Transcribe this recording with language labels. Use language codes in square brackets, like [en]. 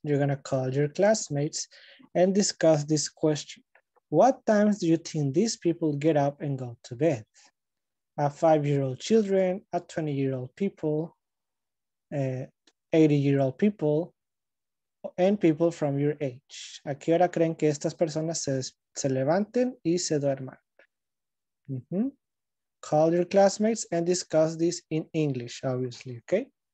[en] You're gonna call your classmates and discuss this question. What times do you think these people get up and go to bed? A 5-year-old children, a 20-year-old people, 80-year-old people, and people from your age. [es] ¿A qué hora creen que estas personas se levanten y se duerman? [en] Call your classmates and discuss this in English, obviously, okay?